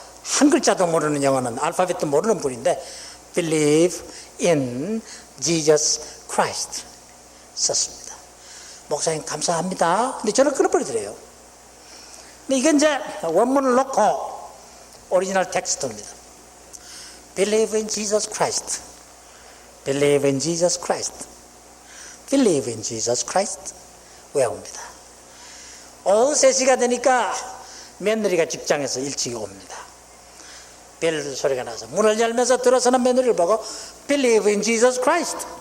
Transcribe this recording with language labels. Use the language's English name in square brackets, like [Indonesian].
[Korean] 한 글자도 모르는 영어는 알파벳도 모르는 분인데 [English] Believe in Jesus Christ [Korean] 썼습니다. 목사님 감사합니다. 근데 저를 끊어버리더래요. 근데 이건 이제 원문을 놓고 오리지널 텍스트입니다. [English] Believe in Jesus Christ. Believe in Jesus Christ. Believe in Jesus Christ. [Korean] 외웁니다. 오후 3시가 되니까 며느리가 직장에서 일찍 옵니다. 벨 소리가 나서 문을 열면서 들어서는 며느리를 보고 [English] Believe in Jesus Christ.